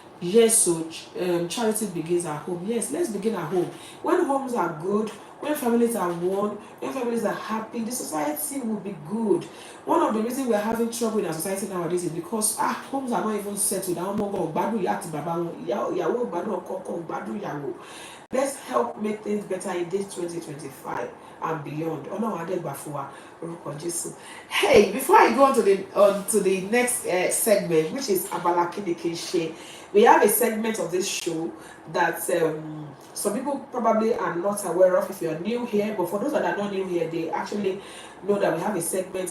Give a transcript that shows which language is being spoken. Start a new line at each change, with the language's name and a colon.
English: Yes, so charity begins at home. Yes, let's begin at home. When homes are good, when families are one, when families are happy, the society will be good. One of the reasons we're having trouble in our society nowadays is because homes are not even settled.
Yoruba: Àwọn ọmọ wọn ò gbádùn ìyá àti bàbá wọn, ìyàwó ò gbádùn ọkọ, ọkọ ò gbádùn ìyàwó.
English: Let's help make things better in this 2025 and beyond.
Yoruba: Ọlọ́run á dẹ̀ gbà fún wa orúkọ Jésù.
English: Hey, before I go on to the next segment, which is Abala Kini Kì í Ṣe, we have a segment of this show that some people probably are not aware of if you're new here, but for those that are not new here, they actually know that we have a segment.